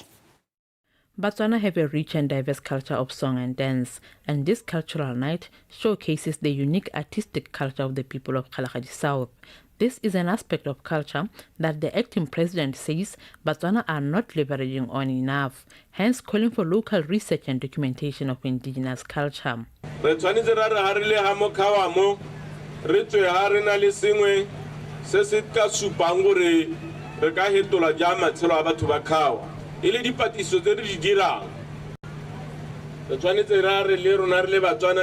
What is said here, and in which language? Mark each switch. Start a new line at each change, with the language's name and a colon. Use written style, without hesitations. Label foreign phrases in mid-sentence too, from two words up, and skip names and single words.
English: Botswana have a rich and diverse culture of song and dance, and this cultural night showcases the unique artistic culture of the people of Kalahari South. This is an aspect of culture that the acting president says Botswana are not leveraging on enough, hence calling for local research and documentation of indigenous culture.
Tswana: Ile dipatiso tse re di dirang re tshwanetse re le rona re le Batswana